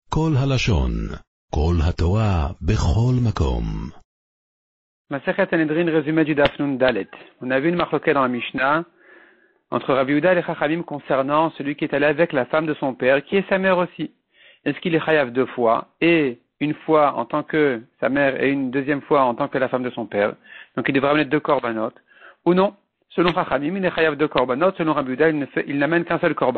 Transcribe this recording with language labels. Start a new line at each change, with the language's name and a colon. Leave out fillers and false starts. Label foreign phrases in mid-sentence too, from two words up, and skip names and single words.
Hebrew: כל הלשון, כל התורה, בכל מקום.
French: Masechet Sanhedrin, résumé du
Hebrew: דף נון דלת.
French: On a vu une marloquette dans la Mishnah entre Rabbi Yehuda et les Chachamim concernant celui qui est allé avec la femme de son père, qui est sa mère aussi. Est-ce qu'il est chayav 2 fois, et une fois en tant que sa mère et une deuxième fois en tant que la femme de son père? Donc il devrait amener 2 korbanot. Ou non, selon Chachamim, il est
Hebrew: חייב 2 קרבנות,
French: selon Rabbi Yehuda, il n'amène qu'un seul korban.